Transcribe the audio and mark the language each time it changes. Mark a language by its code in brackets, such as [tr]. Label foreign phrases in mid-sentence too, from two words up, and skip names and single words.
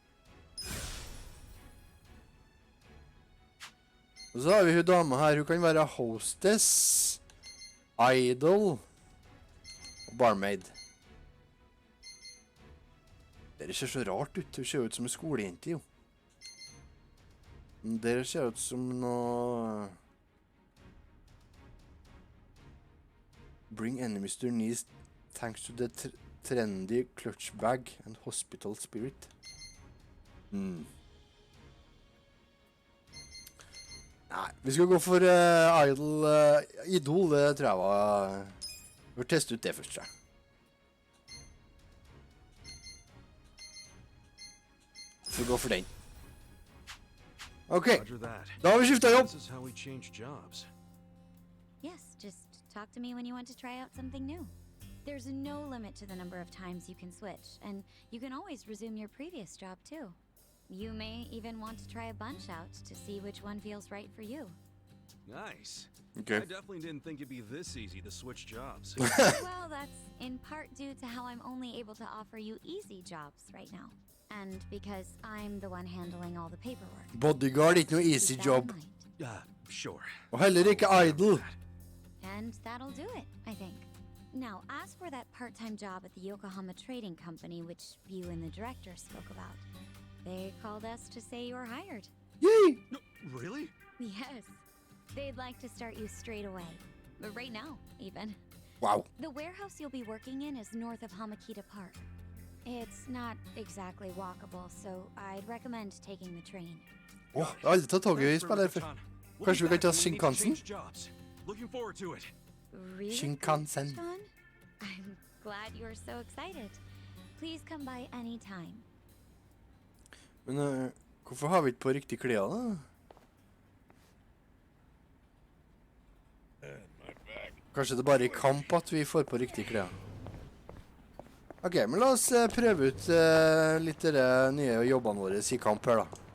[no] Og så har vi hun dama her. Hun kan være hostess, idol og barmaid. Det ser så rart ut. Hun ser ut som en skolejente, jo. Men det ser ut som noe... [en] Bring enemies to their knees thanks to the trendy clutch bag and hospital spirit. [no] Nei, vi skal gå for idol, det tror jeg var... Vi får teste ut det først, tror jeg. Så gå for den. Ok, [en] Roger that. [no] da har vi skiftet jobb. [en] This is how we change jobs. Yes, just talk to me when you want to try out something new. There's no limit to the number of times you can switch, and you can always resume your previous job too. You may even want to try a bunch out to see which one feels right for you. Nice. Okay. I definitely didn't think it'd be this easy to switch jobs. Well, that's in part due to how I'm only able to offer you easy jobs right now. And because I'm the one handling all the paperwork. [no] Bodyguard er ikke noe easy [en] Keep that in job. mind. Sure. [no] Og heller ikke idle. [en] And that'll do it, I think. Now, as for that part-time job at the Yokohama Trading Company, which you and the director spoke about, they called us to say you're hired. Yay! No, really? Yes. They'd like to start you straight away. But right now, even. Wow. The warehouse you'll be working in is north of Hamakita Park. It's not exactly walkable, so I'd recommend taking the train. [no] Åh, jeg har aldri tatt toget i spiller før. Kanskje vi kan ta Shinkansen? [en] Looking forward to it. Really? Shinkansen. John? I'm glad you're so excited. Please come by any time. [no] Men hvorfor har vi ikke på riktig klær da? Kanskje det bare er i kamp at vi får på riktig klær. Ok, men la oss prøve ut litt av de nye jobbene våre i kamp her da.